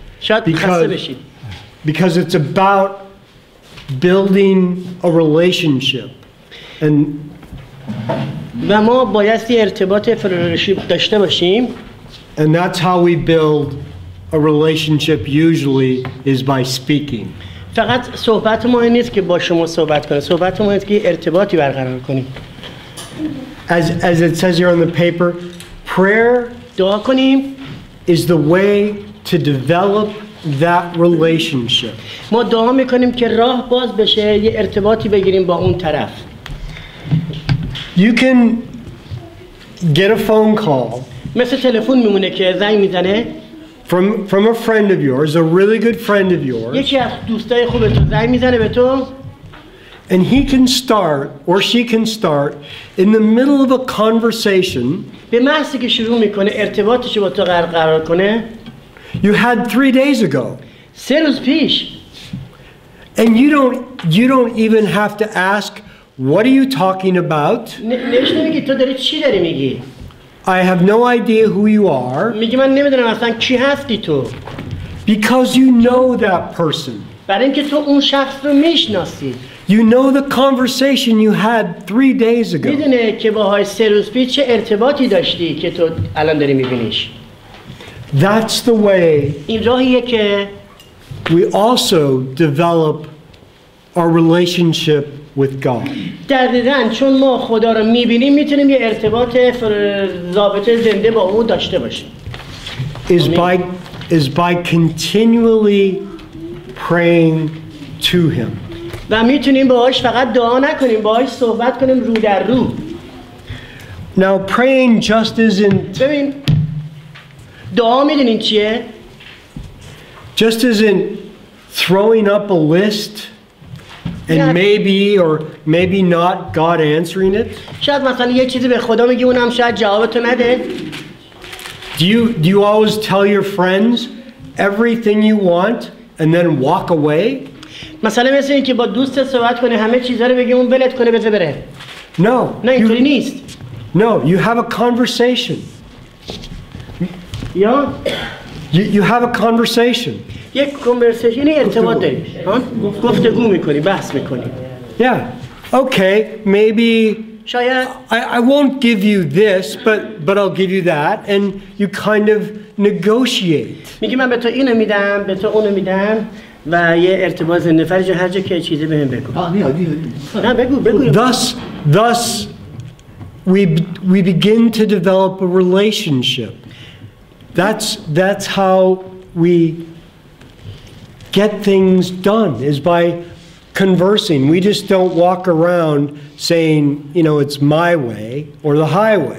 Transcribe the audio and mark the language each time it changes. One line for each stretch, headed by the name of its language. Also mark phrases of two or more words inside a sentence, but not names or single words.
English: Because it's about building a relationship. And that's how we build a relationship usually, is by speaking.
Persian: فقط صحبت ما این نیست که با شما صحبت کنیم. صحبت ما اینه که ارتباطی برقرار کنیم.
English: As it says here on the paper, prayer
Persian: دعا کنیم
English: is the way to develop that relationship.
Persian: ما دعا میکنیم که راه باز بشه، یه ارتباطی بگیریم با اون طرف.
English: You can get a phone call
Persian: مثل تلفن میمونه که زنگ میزنه
English: from a friend of yours, a really good friend of yours,
Persian: یکی از دوستای خوبت زنگ میزنه به تو
English: and he can start or she can start in the middle of a conversation.
Persian: به محضی که شروع میکنه ارتباطش با تو قرار کنه.
English: You had 3 days ago.
Persian: 3 روز پیش.
English: And you don't even have to ask, what are you talking about?
Persian: نمیشه نمیگی تو داری چی داری میگی.
English: I have no idea who you are.
Persian: میگی من نمیدونم اصلا کی هستی تو.
English: Because you know that person.
Persian: برای اینکه تو اون شخص رو میشناسی.
English: You know the conversation you had 3 days ago.
Persian: میدونه که باهاش 3 روز پیش چه ارتباطی داشتی که تو الان داری میبینیش.
English: That's the way
Persian: این راهیه که
English: we also develop our relationship with God.
Persian: دقیقاً چون ما خدا رو میبینیم میتونیم یه ارتباط ضابطه زنده با او داشته باشیم.
English: Is by continually praying to him.
Persian: و میتونیم باهاش فقط دعا نکنیم، باهاش صحبت کنیم رو در رو.
English: Now praying just isn't.
Persian: ببین دعا میدونین چیه؟
English: Just isn't throwing up a list and maybe or maybe not God answering it.
Persian: شاید مثلا یه چیزی به خدا میگی اونم شاید جوابتو نده.
English: Do you always tell your friends everything you want and then walk away?
Persian: مثلا مثل این که با دوستت صحبت کنه همه چیزا رو بگی اون ولت کنه بذار بره.
English: No.
Persian: نه اینطوری نیست.
English: No, you have a conversation.
Persian: یا
English: You have a conversation.
Persian: یک conversation ارتباط داری. گفتگو میکنی، بحث میکنی.
English: Yeah. Okay, maybe
Persian: شاید
English: I won't give you this, but I'll give you that, and you kind of negotiate.
Persian: میگی من به تو اینو میدم، به تو اونو میدم و یه ارتباط زنده فرج هر جا که چیزی بهم بگو. نه بگو.
English: Thus we begin to develop a relationship. That's how we get things done, is by conversing. We just don't walk around saying, you know, it's my way or the highway.